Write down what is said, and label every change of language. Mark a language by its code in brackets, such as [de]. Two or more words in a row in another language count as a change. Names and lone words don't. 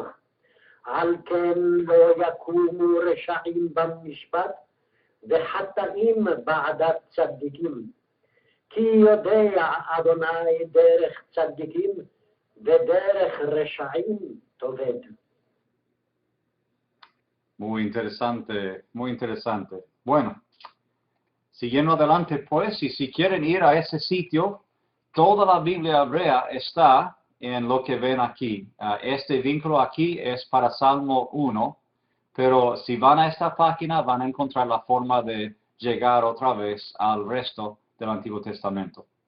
[he] על כן לא יקומו רשעים במשפט, וחטאים בעדת צדיקים. כי יודע אדוני דרך צדיקים, ודרך רשעים תאבד. [es] Muy interesante, muy interesante. Bueno, siguiendo adelante, pues, y si quieren ir a ese sitio, toda la Biblia hebrea está en lo que ven aquí. Este vínculo aquí es para Salmo 1, pero si van a esta página van a encontrar la forma de llegar otra vez al resto del Antiguo Testamento.